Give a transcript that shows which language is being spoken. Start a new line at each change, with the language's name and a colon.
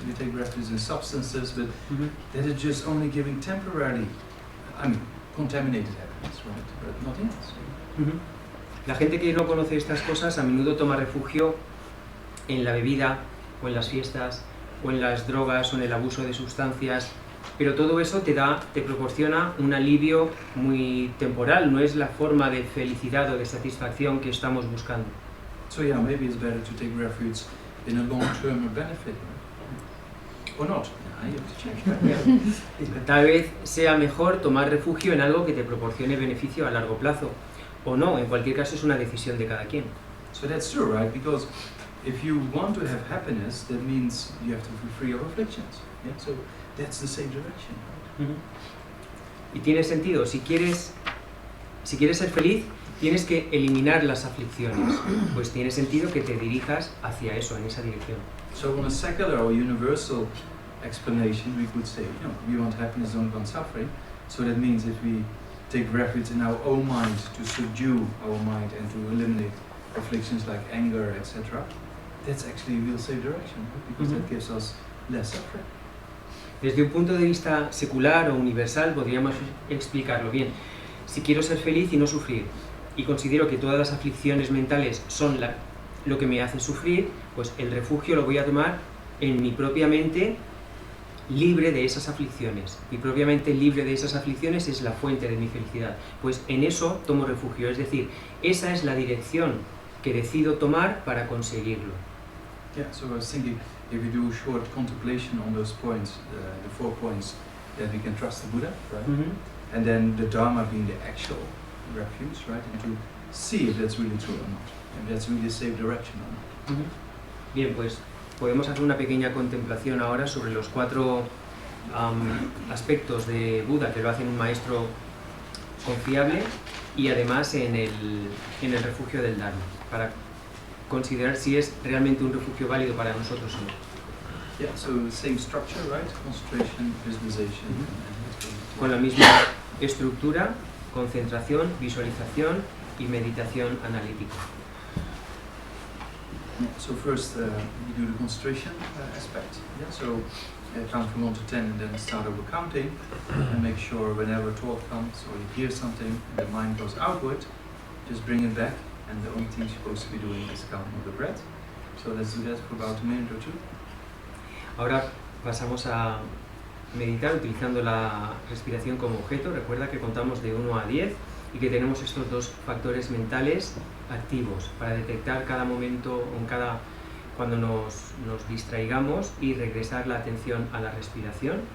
English: We take refuge in substances, but that is just only giving temporary, contaminated happiness, right? But nothing else.
Spanish: La gente que no conoce estas cosas a menudo toma refugio en la bebida, o en las fiestas, o en las drogas, o en el abuso de sustancias, pero todo eso te proporciona un alivio muy temporal, no es la forma de felicidad o de satisfacción que estamos buscando.
English: So yeah, maybe it's better to take refuge in a long-term benefit, right? Or not. You have to check.
Spanish: Tal vez sea mejor tomar refugio en algo que te proporcione beneficio a largo plazo, o no, en cualquier caso es una decisión de cada quien.
English: So that's true, right? Because if you want to have happiness, that means you have to be free of afflictions. Yeah? So that's the same direction. Right?
Spanish: Y tiene sentido, si quieres ser feliz, tienes que eliminar las aflicciones, pues tiene sentido que te dirijas hacia eso, en esa dirección.
English: So on a secular or universal explanation, we could say, we want happiness, don't want suffering. So that means if we take refuge in our own mind to subdue our mind and to eliminate afflictions like anger, etc., that's actually a real safe direction, right? Because that gives us less suffering.
Spanish: Desde un punto de vista secular o universal podríamos explicarlo bien. Si quiero ser feliz y no sufrir, y considero que todas las aflicciones mentales son lo que me hace sufrir, pues el refugio lo voy a tomar en mi propia mente libre de esas aflicciones. Mi propia mente libre de esas aflicciones es la fuente de mi felicidad. Pues en eso tomo refugio, es decir, esa es la dirección que decido tomar para conseguirlo.
English: Yeah, so I was thinking, if we do short contemplation on those points, the 4 points, that we can trust the Buddha, right? And then the Dharma being the actual refuge, right? And to see if that's really true or not, if that's really a safe direction or not.
Spanish: Bien, pues podemos hacer una pequeña contemplación ahora sobre los 4 aspectos de Buda que lo hacen un maestro confiable y además en el refugio del Dharma, para considerar si es realmente un refugio válido para nosotros o no.
English: Yeah, so the same structure, right? Concentration, visualization,
Spanish: con la misma estructura, concentración, visualización y meditación analítica.
English: Yeah, so first we do the concentration aspect. Yeah, so count from 1 to 10 and then start over counting and make sure whenever thought comes or you hear something and the mind goes outward, just bring it back, and the only thing you're supposed to be doing is counting of the breath. So let's do that for about a minute or two.
Spanish: Ahora pasamos a meditar utilizando la respiración como objeto. Recuerda que contamos de 1 a 10 y que tenemos estos 2 factores mentales activos para detectar cada momento, cuando nos distraigamos y regresar la atención a la respiración.